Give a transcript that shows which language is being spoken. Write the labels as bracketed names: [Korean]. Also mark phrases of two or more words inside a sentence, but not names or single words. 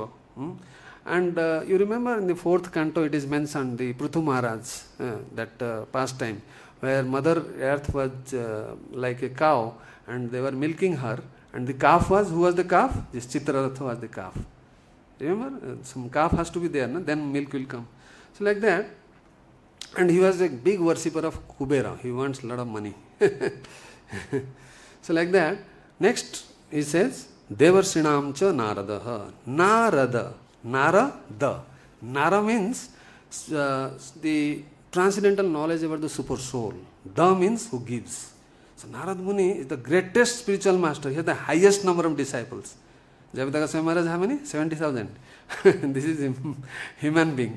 [English] And you remember in the 4th canto it is mentioned, the Prithu Maharaj, that pastime, where Mother Earth was like a cow and they were milking her, and the calf was, who was the calf? This Citraratha was the calf. Remember? Some calf has to be there, no? Then milk will come. So like that, and he was a big worshipper of Kubera. He wants a lot of money. So like that, next he says, [Sanskrit] deva-ṛṣīṇāṁ ca nāradaḥ. [English] Nārada. Nārada. Nara means the transcendental knowledge about the super soul. Da means who gives. So Nārada Muni is the greatest spiritual master. He has the highest number of disciples. Jagataka Swami Maharaj, how many? 70,000. This is human being.